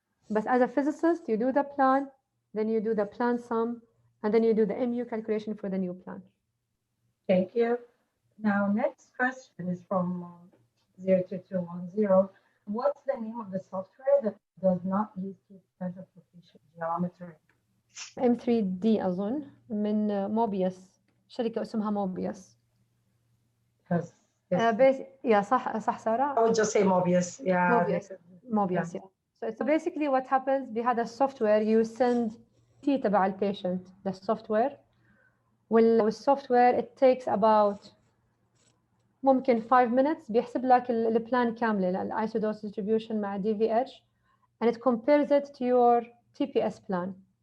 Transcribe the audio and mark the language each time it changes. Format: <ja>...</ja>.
<en>But as a physicist, you do the plan, then you do the plan sum, and then you do the MU calculation for the new plan. Thank you. Now, next question is from 02210. What's the name of the software that does not use potential coefficient geometry?</en> <ar>M3D أظن من موبيس, شركة اسمها موبيس.</ar> <en>Yes.</en> <ar>Yeah, صح سارة.</ar> <en>I would just say Mobius. Yeah. Mobius. Yeah. So basically what happens</en> <ar>بهذا السوفتوير,</ar> <en>you send T</en> <ar>تبع البيشنت للسوفتوير, والسوفتوير</ar> <en>it takes about ممكن 5 minutes</en> <ar>بيحسب لك البلان كاملة,</ar> <en>الisodose distribution مع DVH, and it compares it to your TPS plan.</en>